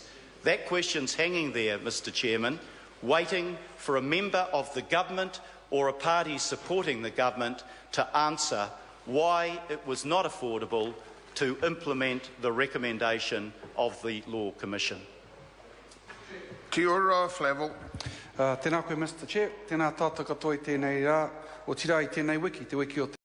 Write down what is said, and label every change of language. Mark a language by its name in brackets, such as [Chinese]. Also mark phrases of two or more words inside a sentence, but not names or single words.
[English] That question's hanging there, Mr Chairman, waiting for a member of the government or a party supporting the government to answer why it was not affordable to implement the recommendation of the Law Commission. [Māori] Kia ora, Flavel. Tēnā koe, [English] Mr Chair. [Māori] Tēnā tātou katoa i tēnei rā. O tira i tēnei wiki, te wiki o